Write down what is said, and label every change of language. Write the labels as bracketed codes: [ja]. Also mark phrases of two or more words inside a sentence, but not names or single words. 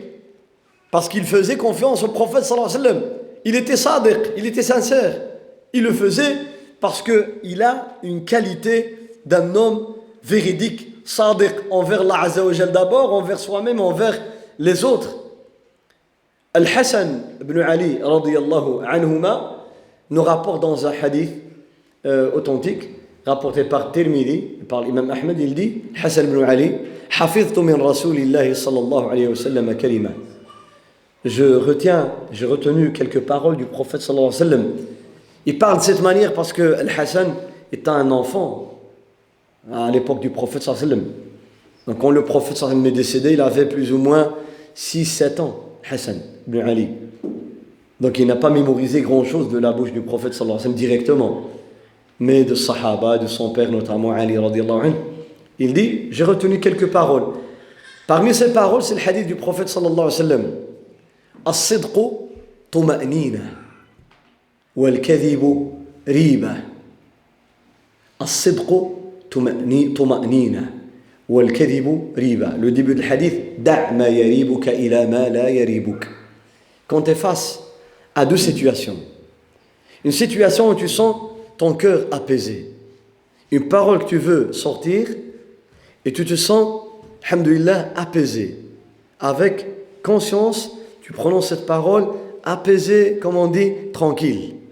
[fr] Parce qu'il faisait confiance au prophète, [ar] صلى الله عليه وسلم. [fr] Il était sadiq, il était sincère. Il le faisait parce qu'il a une qualité d'un homme véridique, sadiq, envers Allah [ar] عز وجل [fr] d'abord, envers soi-même, envers les autres. Al-Hassan ibn Ali, [ar] رضي الله عنهما, [fr] nous rapporte dans un hadith authentique, rapporté par Tirmidhi, par l'imam Ahmed, il dit, [ar] Hassan ibn Ali, حفظت من رسول الله صلى الله عليه وسلم كلمة. [fr] J'ai retenu quelques paroles du prophète [ar] صلى الله عليه وسلم. [fr] Il parle de cette manière parce que Al-Hassan était un enfant à l'époque du prophète [ar] صلى الله عليه وسلم. [fr] Donc quand le prophète [ar] صلى الله عليه وسلم [fr] est décédé, il avait plus ou moins 6-7 ans, Hassan ibn Ali. Donc il n'a pas mémorisé grand-chose de la bouche du prophète [ar] صلى الله عليه وسلم [fr] directement, mais de Sahaba, de son père notamment Ali [ar] رضي الله عنه. [fr] Il dit, j'ai retenu quelques paroles. Parmi ces paroles, c'est le hadith du prophète [ar] صلى الله عليه وسلم. الصدق طمأنينة والكذب ريبة الصدق طمأنينة والكذب ريبة. [fr] Le début du hadith, [ar] دع ما يريبك إلى ما لا يريبك. [fr] Quand tu es face à deux situations, une situation où tu sens ton cœur apaisé, une parole que tu veux sortir et tu te sens, alhamdoulilah, apaisé, avec conscience. Tu prononces cette parole apaisée, comme on dit, tranquille.